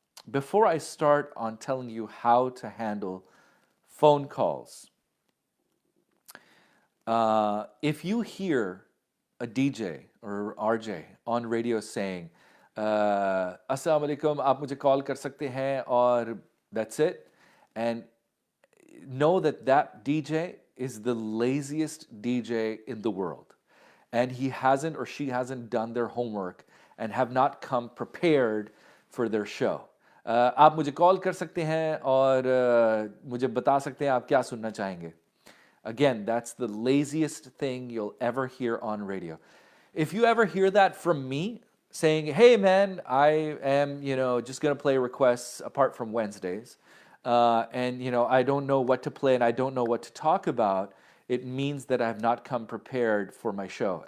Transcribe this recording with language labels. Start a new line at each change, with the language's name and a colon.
English: Before I start on telling you how to handle phone calls, if you hear a DJ or RJ on radio saying,
Hindi: अस्सलाम वालेकुम, आप मुझे call कर सकते हैं,
English: और that's it, and know that that DJ is the laziest DJ in the world, and he hasn't or she hasn't done their homework and have not come prepared for their show.
Hindi: आप मुझे call कर सकते हैं और मुझे बता सकते हैं आप क्या सुनना चाहेंगे.
English: Again, that's the laziest thing you'll ever hear on radio. If you ever hear that from me, saying, hey man, I am, just going to play requests apart from Wednesdays, and, I don't know what to play and I don't know what to talk about, it means that I have not come prepared for my show.